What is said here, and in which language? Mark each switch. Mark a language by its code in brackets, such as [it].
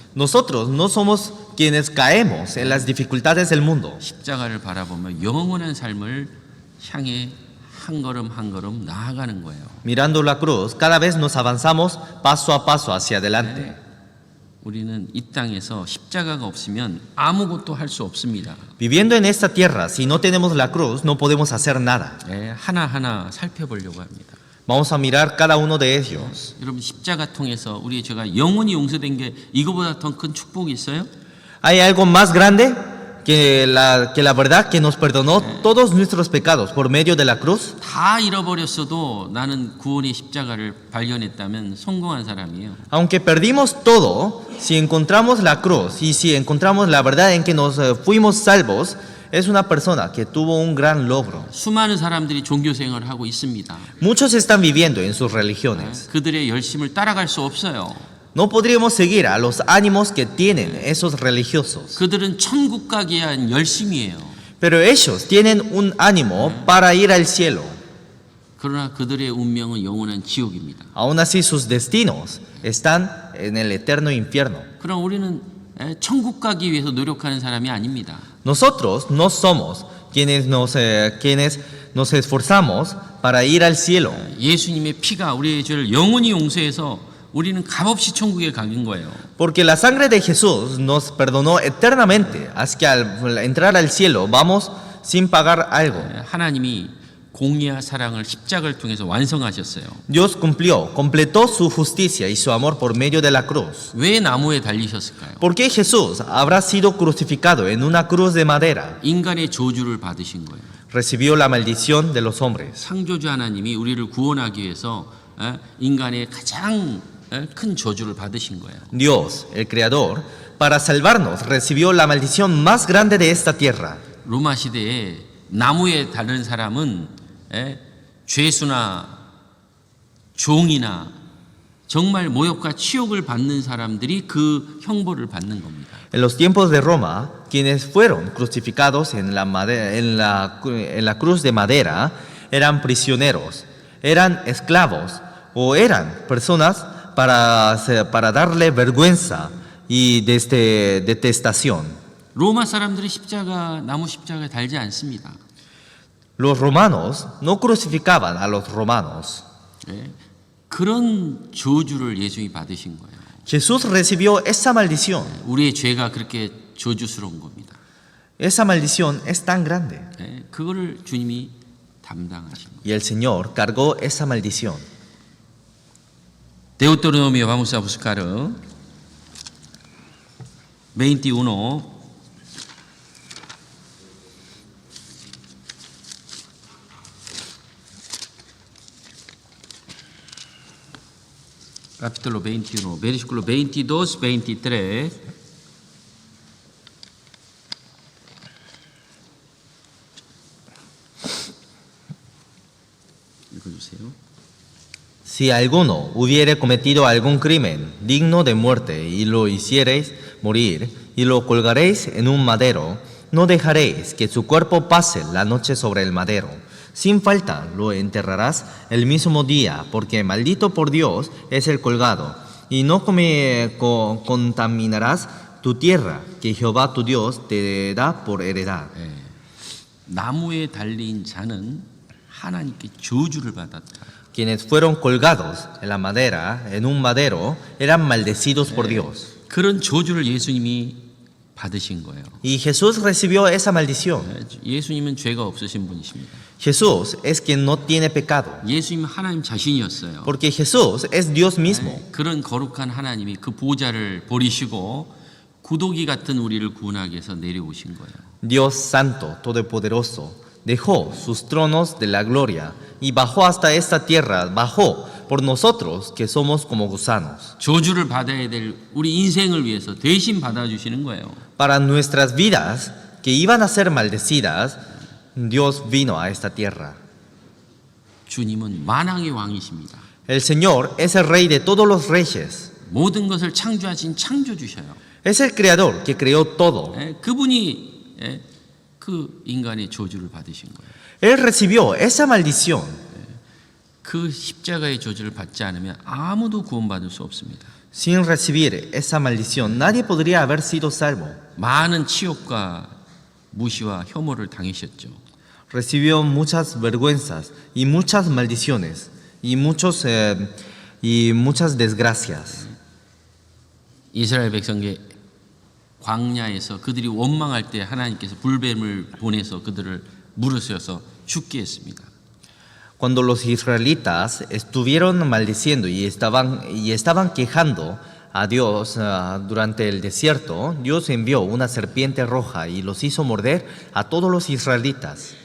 [es] Nosotros no somos quienes caemos en las dificultades del mundo. [ko] 십자가를 바라보며 영원한 삶을 향해 한 걸음 한 걸음 나아가는 거예요. [es] Mirando la cruz, cada vez nos avanzamos paso a paso hacia adelante. [ko] 우리는 이 땅에서 십자가가 없으면 아무것도 할 수 없습니다. [es] Viviendo en esta tierra, si no tenemos la cruz, no podemos hacer nada. [ko] 하나하나 살펴보려고 합니다. [es] Vamos a mirar cada uno de ellos. [ko] 여러분 십자가 통해서 우리 죄가 영원히 용서된 게 이거보다 더 큰 축복이 있어요? [es] ¿Hay algo más grande que la verdad que nos perdonó todos nuestros pecados por medio de la cruz? [ko] 다 잃어버렸어도 나는 구원의 십자가를 발견했다면 성공한 사람이에요. [es] Aunque perdimos todo, si encontramos la cruz y si encontramos la verdad en que nos fuimos salvos, es una persona que tuvo un gran logro. [ko] 수많은 사람들이 종교 생활을 하고 있습니다. [es] Muchos están viviendo en sus religiones. [ko] 그들의 열심을 따라갈 수 없어요. [es] No podríamos seguir a los ánimos que tienen esos religiosos. [ko] 그들은 천국 가기 위한 열심이에요. [es] Pero ellos tienen un ánimo para ir al cielo. [ko] 그러나 그들의 운명은 영원한 지옥입니다. [es] Aún así sus destinos están en el eterno infierno. [ko] 그럼 우리는 천국 가기 위해서 노력하는 사람이 아닙니다. [es] Nosotros no somos quienes nos esforzamos para ir al cielo. [ko] 예수님의 피가 우리의 죄를 영원히 용서해서 우리는 값없이 천국에 가긴 거예요. [es] Porque la sangre de Jesús nos perdonó eternamente. Así que al entrar al cielo vamos sin pagar algo. [ko] 하나님이 공의와 사랑을 십자가를 통해서 완성하셨어요. [es] Dios completó su justicia y su amor por medio de la cruz. [ko] 왜 나무에 달리셨을까요? [es] ¿Por qué Jesús habrá sido crucificado en una cruz de madera? [ko] 인간의 저주를 받으신 거예요. [es] Recibió la maldición de los hombres. [ko] 창조주 하나님이 우리를 구원하기 위해서 인간의 가장 큰 저주를 받으신 거예요. [es] Dios, el Creador, para salvarnos, recibió la maldición más grande de esta tierra. [ko] 로마 시대에 나무에 달린 사람은 죄수나 종이나 정말 모욕과 치욕을 받는 사람들이 그 형벌을 받는 겁니다. [es] En los tiempos de Roma, quienes fueron crucificados en la cruz de madera eran prisioneros, eran esclavos o eran personas para darle vergüenza y detestación. [ko] 로마 사람들이 나무 십자가에 달지 않습니다. [es] Los romanos no crucificaban a los romanos. [ko] 그런 저주를 예수님이 받으신 거예요. [es] Jesús recibió esa maldición. [ko] 우리의 죄가 그렇게 저주스러운 겁니다. [es] Esa maldición es tan grande. [ko] 그거를 주님이 담당하신 거예요. [es] Y el Señor cargó esa maldición. Deuteronomio, vamos a buscar 21. Capítulo 21, versículo 22, 23. [ko] 읽어주세요. [es] Si alguno hubiere cometido algún crimen digno de muerte y lo hiciereis morir y lo colgaréis en un madero, no dejaréis que su cuerpo pase la noche sobre el madero. Sin falta lo enterrarás el mismo día, porque maldito por Dios es el colgado, y no contaminarás tu tierra, que Jehová tu Dios te da por heredad. [ko] 나무에 달린 자는 하나님께 저주를 받았다. [es] quienes fueron colgados en la madera, en un madero, eran maldecidos por Dios. [ko] 그런 저주를 예수님이 받으신 거예요. [es] Y Jesús recibió esa maldición. [ko] 예수님은 죄가 없으신 분이십니다. [es] Jesús es quien no tiene pecado, [ko] 예수님은 하나님 자신이었어요. [es] porque Jesús es Dios mismo. [ko] 그런 거룩한 하나님이 그 보좌를 버리시고 구더기 같은 우리를 구원하기 위해서 내려오신 거예요. [es] Dios Santo, Todopoderoso, dejó sus tronos de la gloria y bajó hasta esta tierra, bajó por nosotros que somos como gusanos. [ko] 저주를 받아야 될 우리 인생을 위해서 대신 받아주시는 거예요. [es] Para nuestras vidas que iban a ser maldecidas, Dios vino a esta tierra. [ko] 주님은 만왕의 왕이십니다. [es] El Señor es el Rey de todos los reyes. [ko] 모든 것을 창조하신 창조주셔요. [es] Es el Creador que creó todo. [ko] 그분이 그 인간의 저주를 받으신 거예요. [es] Él recibió esa maldición. [ko] 그 십자가의 저주를 받지 않으면 아무도 구원받을 수 없습니다. [es] Sin recibir esa maldición, nadie podría haber sido salvo. [ko] 많은 치욕과 무시와 혐오를 당하셨죠. [es] Recibió muchas vergüenzas y muchas maldiciones y muchas desgracias. [ko] 이스라엘 백성의 광야에서 그들이 원망할 때 하나님께서 불뱀을 보내서 그들을 물으셔서 죽게 했습니다. [es] Cuando los israelitas estuvieron maldiciendo y estaban quejando a Dios durante el desierto, Dios envió una serpiente roja y los hizo morder a todos los israelitas.